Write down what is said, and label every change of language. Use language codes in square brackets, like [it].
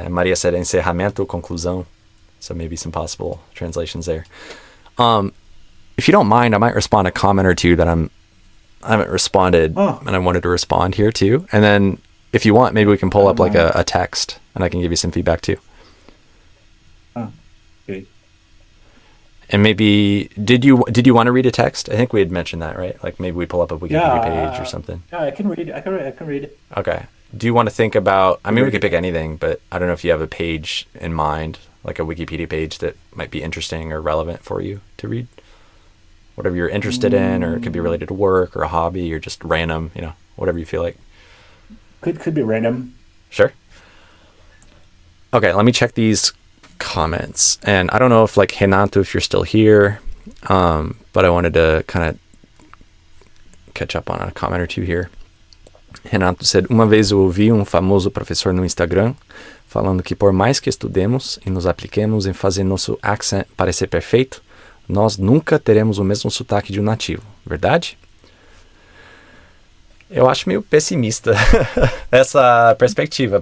[en] And Maria said encerramento, conclusão. So maybe some possible translations there. If you don't mind, I might respond a comment or two that I haven't responded, and I wanted to respond here too. And then if you want, maybe we can pull up like a text and I can give you some feedback too. Okay. And maybe did you want to read a text? I think we had mentioned that, right? Like maybe we pull up a Wikipedia page or something. Yeah, I can read it. I can read it. Okay. Do you want to think about? I mean, we could pick anything, but I don't know if you have a page in mind, like a Wikipedia page that might be interesting or relevant for you to read. Whatever you're interested in, or it could be related to work or a hobby or just random, you know, whatever you feel like. Could be random. Sure. Okay, let me check these comments. And I don't know if like Renato, if you're still here, but I wanted to kind of catch up on a comment or two here. Renato said, [pt] uma vez eu ouvi famoso professor no Instagram falando que por mais que estudemos e nos apliquemos em fazer nosso accent parecer perfeito, nós nunca teremos o mesmo sotaque de um nativo. Verdade? Eu acho meio pessimista essa perspectiva.